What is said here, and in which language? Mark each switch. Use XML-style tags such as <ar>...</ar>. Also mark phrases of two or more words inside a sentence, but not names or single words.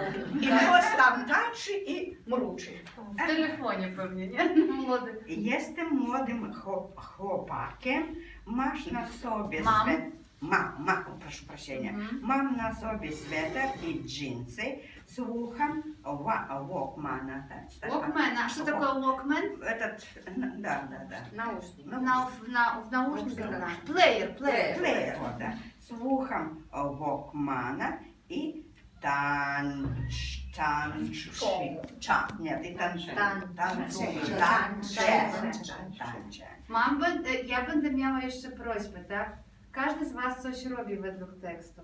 <pl>I ktoś tam tańczy i mruczy. W telefonie pewnie, nie? Młody. Jestem młodym chłopakiem, masz na sobie Mam. proszę prosienia, mam na sobie sweter i dżinsy, słucham Walkmana.</pl> <ru>Walkman. А что такое Walkman? Этот, да. Наушник. В наушниках. Плеер. Плеер, да.</ru> <pl>Słucham Walkmana i tańczę. Ja będę miała jeszcze prośbę, tak? Każdy z was coś robi według tekstu.</pl>